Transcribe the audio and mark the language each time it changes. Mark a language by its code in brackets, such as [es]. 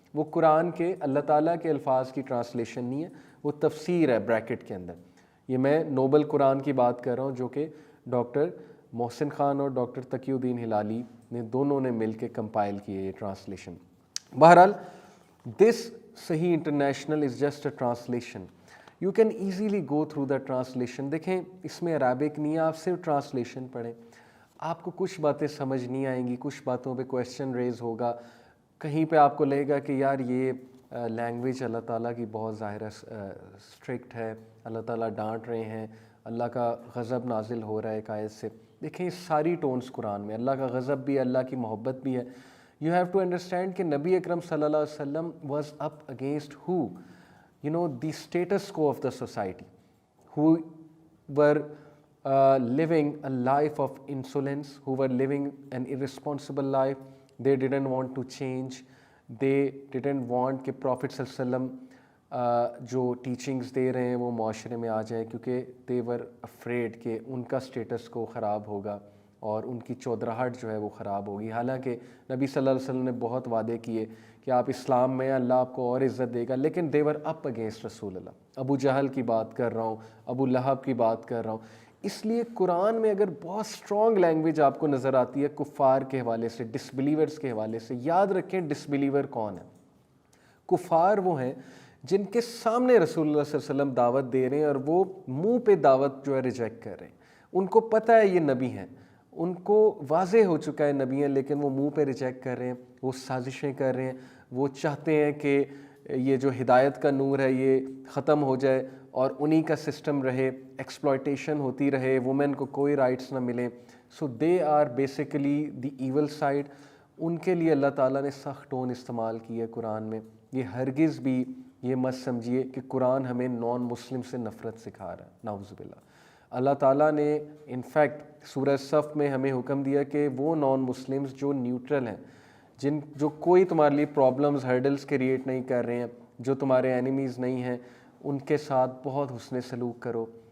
[ur] وہ قرآن کے اللہ تعالیٰ کے الفاظ کی ٹرانسلیشن نہیں ہے، وہ تفسیر ہے بریکٹ کے اندر. یہ میں نوبل قرآن کی بات کر رہا ہوں جو کہ ڈاکٹر محسن خان اور ڈاکٹر تقی الدین ہلالی نے دونوں نے مل کے کمپائل کی ہے یہ ٹرانسلیشن. [en] بہرحال دس صحیح international is just a translation. You can easily go through the translation. [ur] دیکھیں اس میں عربک نہیں ہے، آپ صرف ٹرانسلیشن پڑھیں. آپ کو کچھ باتیں سمجھ نہیں آئیں گی، کچھ باتوں پہ کویشچن ریز ہوگا، کہیں پہ آپ کو لگے گا کہ یار یہ لینگویج اللہ تعالیٰ کی بہت ظاہر اسٹرکٹ ہے، اللہ تعالیٰ ڈانٹ رہے ہیں، اللہ کا غضب نازل ہو رہا ہے ایک آیت سے. دیکھیں ساری ٹونس قرآن میں اللہ کا غضب بھی ہے، اللہ کی محبت بھی ہے. [en] you have to understand [ur] کہ [en] نبی اکرم صلی اللہ علیہ وسلم was up against who, the status quo of the society. who were living a life of insolence, who were living an irresponsible life. They didn't want to change. They didn't want [ur] کہ Prophet صلی اللہ علیہ وسلم جو teachings دے رہے ہیں وہ معاشرے میں آ جائیں, کیونکہ [en] they were afraid [ur] کہ ان کا اسٹیٹس کو خراب ہوگا اور ان کی چودراہٹ جو ہے وہ خراب ہوگی. حالانکہ نبی صلی اللہ علیہ وسلم نے بہت وعدے کیے کہ آپ اسلام میں اللہ آپ کو اور عزت دے گا, لیکن [en] they were up against [ur] رسول اللہ. ابو جہل کی بات کر رہا ہوں, ابو لہب کی بات کر رہا ہوں. اس لیے قرآن میں اگر بہت اسٹرانگ لینگویج آپ کو نظر آتی ہے کفار کے حوالے سے, ڈس بلیورس کے حوالے سے, یاد رکھیں ڈس بلیور کون ہے. کفار وہ ہیں جن کے سامنے رسول اللہ صلی اللہ علیہ وسلم دعوت دے رہے ہیں اور وہ منہ پہ دعوت جو ہے ریجیکٹ کر رہے ہیں. ان کو پتہ ہے یہ نبی ہیں, ان کو واضح ہو چکا ہے نبی ہیں, لیکن وہ منہ پہ ریجیکٹ کر رہے ہیں, وہ سازشیں کر رہے ہیں, وہ چاہتے ہیں کہ یہ جو ہدایت کا نور ہے یہ ختم ہو جائے اور انہی کا سسٹم رہے, ایکسپلائٹیشن ہوتی رہے, وومن کو کوئی رائٹس نہ ملے. [en] So they are basically the evil side. [ur] ان کے لیے اللہ تعالیٰ نے سخت ٹون استعمال کی ہے قرآن میں. یہ ہرگز بھی یہ مت سمجھیے کہ قرآن ہمیں نان مسلم سے نفرت سکھا رہا ہے, نعوذ باللہ. اللہ تعالیٰ نے انفیکٹ سورہ صف میں ہمیں حکم دیا کہ وہ نان مسلمز جو نیوٹرل ہیں, جو کوئی تمہارے لیے پرابلمز ہرڈلز کریٹ نہیں کر رہے ہیں, جو تمہارے اینیمیز نہیں ہیں, ان کے ساتھ بہت حسن سلوک کرو.